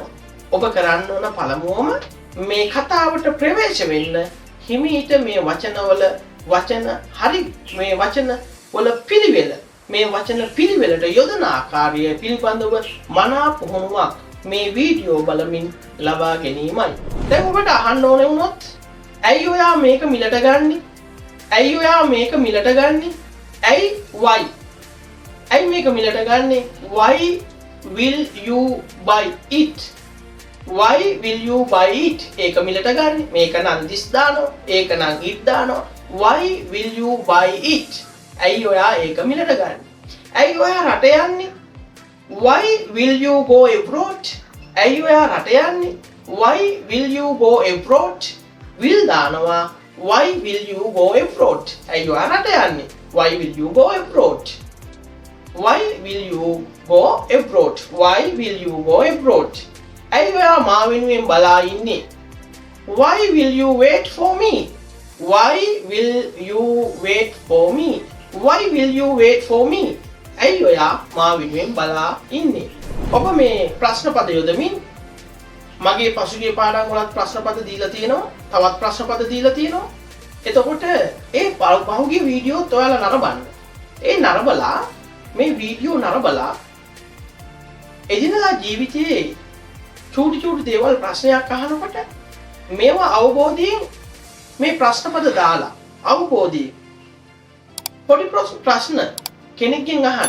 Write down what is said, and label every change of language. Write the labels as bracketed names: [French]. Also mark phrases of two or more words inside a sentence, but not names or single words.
[Sinhala] ඔබ කරන්න ඕන පළමුවම මේ කතාවට ප්‍රවේශ වෙන්න හිමීට මේ වචනවල වචන හරි මේ වචන වල පිළිවෙල මේ වචන පිළිවෙලට යොදන ආකාරය පිළිබඳව මනා පුහුණුවක් මේ වීඩියෝ බලමින් ලබා ගැනීමයි. දැන් ඔබට අහන්න ඕනේ වුණොත් ඇයි ඔයා මේක මිලට ගන්නෙ? ඇයි ඔයා මේක මිලට ගන්නෙ? ඇයි why? ඇයි මේක මිලට ගන්නෙ? [English] Why will you buy it? Why will you buy it? [Sinhala] ඒක මිලට ගන්න. මේක නම් this දානවා. ඒක නම් it දානවා. [English] Why will you buy it? [Sinhala] ඇයි ඔයා ඒක මිලට ගන්න? ඇයි ඔයා රට යන්නේ? [English] Why will you go abroad? [Sinhala] ඇයි ඔයා රට යන්නේ? [English] Why will you go abroad? will දානවා. Why will you go abroad? [Sinhala] ඇයි ඔයා රට යන්නේ? [English] Why will you go abroad? Why will you go abroad? Why will you go abroad? [Sinhala] ඇයි ඔයා මා වෙනුවෙන් බලා ඉන්නේ? [English] Why will you wait for me? Why will you wait for me? Why will you wait for me? [Sinhala] ඇයි ඔයා මා වෙනුවෙන් බලා ඉන්නේ? ඔබ මේ ප්‍රශ්න පද යොදමින් මගේ පසුගිය පාඩම් වලත් ප්‍රශ්න පද දීලා තියෙනවා. තවත් ප්‍රශ්න පද දීලා තියෙනවා. එතකොට ඒ පහුගිය වීඩියෝත් ඔයාලා නරඹන්න. ඒ නරඹලා මේ වීඩියෝ නරඹලා එදිනදා ජීවිතයේ චූටි දේවල් ප්‍රශ්නයක් අහනකොට මේවා අවබෝධයෙන් මේ ප්‍රශ්න පද දාලා අවබෝධයෙන් පොඩි ප්‍රශ්න කෙනෙක්ගෙන් අහන්න.